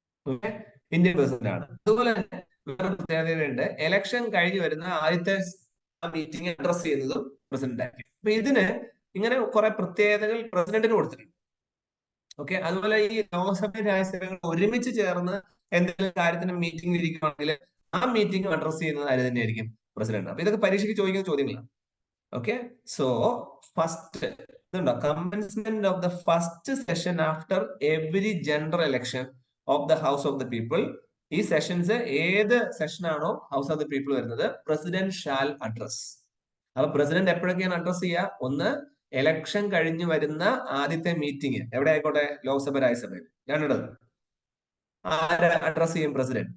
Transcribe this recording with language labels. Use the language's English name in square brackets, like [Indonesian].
[Malayalam] Okay, Indian president ആണ്. അതുപോലെ തന്നെ വേറെ പ്രത്യേകതയുണ്ട്, എലക്ഷൻ കഴിഞ്ഞ് വരുന്ന ആദ്യത്തെ മീറ്റിംഗ് അഡ്രസ് ചെയ്യുന്നതും പ്രസിഡന്റ് ആയിരിക്കും. അപ്പൊ ഇതിന് ഇങ്ങനെ കുറെ പ്രത്യേകതകൾ പ്രസിഡന്റിന് കൊടുത്തിട്ടുണ്ട്. ഓക്കെ, അതുപോലെ ഈ ലോകസഭ രാജ്യസഭകൾ ഒരുമിച്ച് ചേർന്ന് എന്തെങ്കിലും കാര്യത്തിന് മീറ്റിംഗ് ഇരിക്കുകയാണെങ്കിൽ ആ മീറ്റിംഗ് അഡ്രസ് ചെയ്യുന്നത് ആര് തന്നെയായിരിക്കും? പ്രസിഡന്റ്. അപ്പൊ ഇതൊക്കെ പരീക്ഷയ്ക്ക് ചോദിക്കുന്ന ചോദ്യങ്ങളാണ്. [English] Okay, so first, commencement of the first session after every general election of the house of the people. [Malayalam] ഈ സെഷൻസ് ഏത് സെഷനാണോ ഹൗസ് ഓഫ് ദ പീപ്പിൾ വരുന്നത്, [English] President shall address. [Malayalam] അപ്പൊ പ്രസിഡന്റ് എപ്പോഴൊക്കെയാണ് അഡ്രസ് ചെയ്യുക? ഒന്ന്, എലക്ഷൻ കഴിഞ്ഞ് വരുന്ന ആദ്യത്തെ മീറ്റിംഗ് എവിടെ ആയിക്കോട്ടെ, ലോക്സഭ രാജ്യസഭയിൽ, രണ്ടിടത്ത് ആരെ അഡ്രസ് ചെയ്യും? പ്രസിഡന്റ്.